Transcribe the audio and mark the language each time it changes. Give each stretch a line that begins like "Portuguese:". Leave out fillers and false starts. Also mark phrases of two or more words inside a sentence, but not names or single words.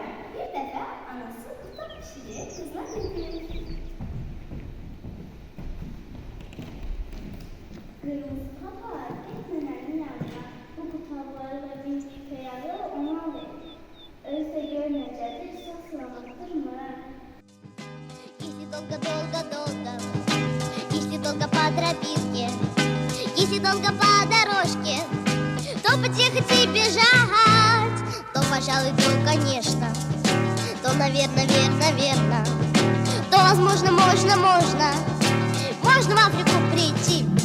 Azerbaijani: Bir dəfə anası qutab pişirib qızına dedi. Qırmızı papaq, get nənənin yanına. Bu qutabları və bir küpələri ona verir. Öz də gör necədir, sağ salamattır mı?
Russian: Если долго-долго-долго, если долго по тропинке, если долго по дорожке, то потихо бежать, то, пожалуй, то, конечно, то, наверное, верно, то, возможно, можно в Африку прийти.